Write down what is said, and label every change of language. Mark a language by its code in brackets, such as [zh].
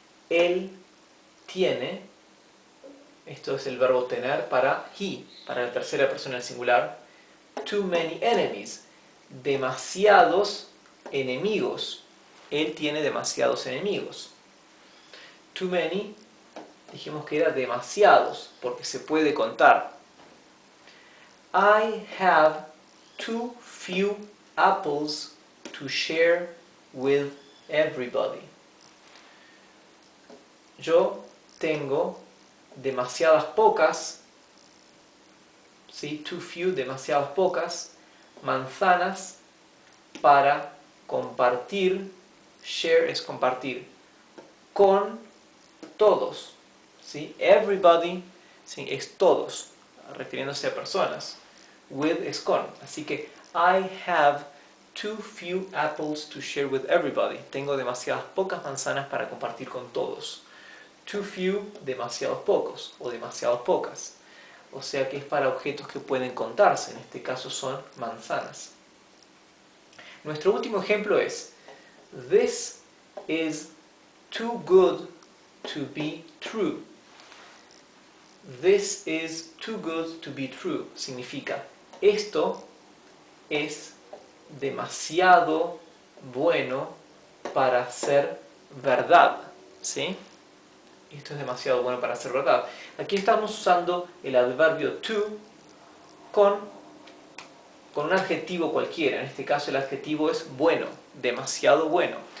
[es] Él tiene, esto es el verbo tener para he, para la tercera persona del singular, too many enemies, demasiados enemigos. Él tiene demasiados enemigos. Too many, dijimos que era demasiados, porque se puede contar. [en] I have too few apples to share with everybody. [es] Yo tengo demasiadas pocas, ¿sí? Too few, demasiadas pocas manzanas para compartir. Share es compartir con todos, ¿sí? Everybody, ¿sí? Es todos, refiriéndose a personas. With es con. [en] Así que I have too few apples to share with everybody. [es] Tengo demasiadas pocas manzanas para compartir con todos. Too few, demasiados pocos o demasiadas pocas. O sea que es para objetos que pueden contarse. En este caso son manzanas. [en] Nuestro último ejemplo es this is too good to be true. This is too good to be true. [es] Significa esto es demasiado bueno para ser verdad, ¿sí? Esto es demasiado bueno para ser verdad. Aquí estamos usando el adverbio to con un adjetivo cualquiera. En este caso el adjetivo es bueno, demasiado bueno.